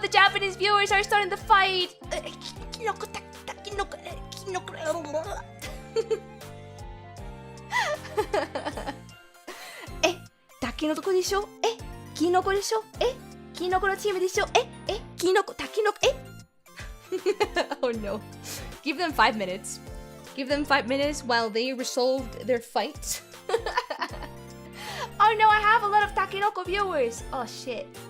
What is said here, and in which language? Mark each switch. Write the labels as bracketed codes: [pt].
[en] The Japanese viewers are starting to fight! [ja] キノコ、タキノコ、キノコ。え、タキノコでしょ？え、キノコでしょ？え、キノコのチームでしょ？え、キノコ、タキノコ、え？ [en] Oh no. Give them 5 minutes. Give them 5 minutes while they resolved their fight. Oh no, I have a lot of Takinoko viewers. Oh shit.